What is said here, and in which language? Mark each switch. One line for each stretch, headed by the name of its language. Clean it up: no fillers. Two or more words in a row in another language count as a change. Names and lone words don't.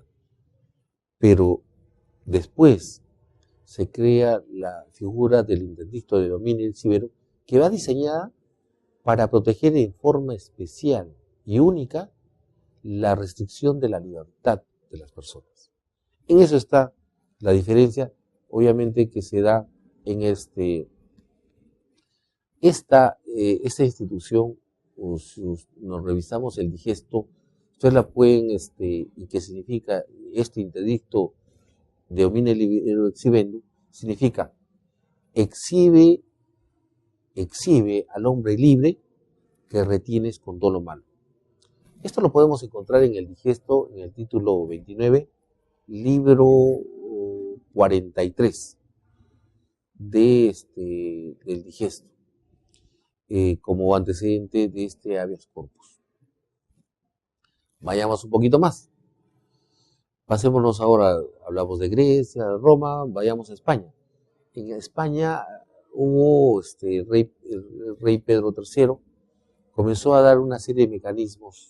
Spanish: Pero después se crea la figura del interdicto de dominio exhibendo, que va diseñada para proteger en forma especial y única la restricción de la libertad de las personas. En eso está la diferencia, obviamente, que se da en esta institución. Si nos revisamos el digesto, ustedes la pueden, y qué significa este interdicto de homine libero exhibendo, significa exhibe al hombre libre que retienes con dolo malo. Esto lo podemos encontrar en el digesto, en el título 29, libro 43. del digesto, como antecedente de este habeas corpus. Vayamos un poquito más. Pasémonos ahora, hablamos de Grecia, Roma, vayamos a España. En España hubo el rey Pedro III comenzó a dar una serie de mecanismos.